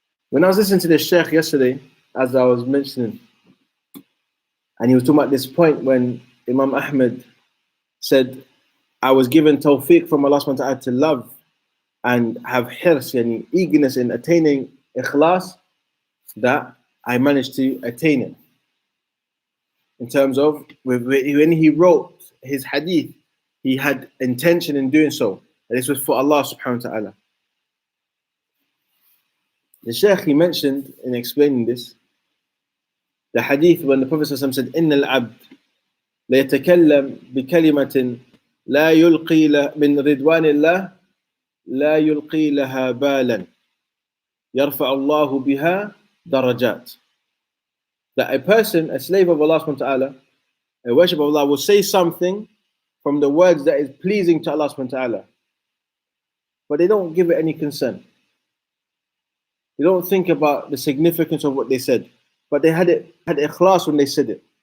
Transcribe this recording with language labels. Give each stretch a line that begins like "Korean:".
English: When I was listening to the Sheikh yesterday, as I was mentioning, and he was talking about this point when Imam Ahmed said, I was given tawfiq from Allah subhanahu wa ta'ala to love and have hirs and eagerness in attaining ikhlas, that I managed to attain it. In terms of when he wrote his hadith, he had intention in doing so. And this was for Allah subhanahu wa ta'ala. The Shaykh, he mentioned in explaining this, the hadith when the Prophet said,
Arabic: إِنَّ الْعَبْدِ لَيَتَكَلَّمْ بِكَلِمَةٍ لَا يُلْقِي مِنْ رِضْوَانِ اللَّهِ لَا يُلْقِي لَهَا بَالًا يَرْفَعُ اللَّهُ بِهَا دَرَجَاتٍ.
English: That a person, a slave of Allah subhanahu wa ta'ala, a worship of Allah, will say something from the words that is pleasing to Allah subhanahu wa ta'ala, but they don't give it any concern. They don't think about the significance of what they said, but they had ikhlas when they said it.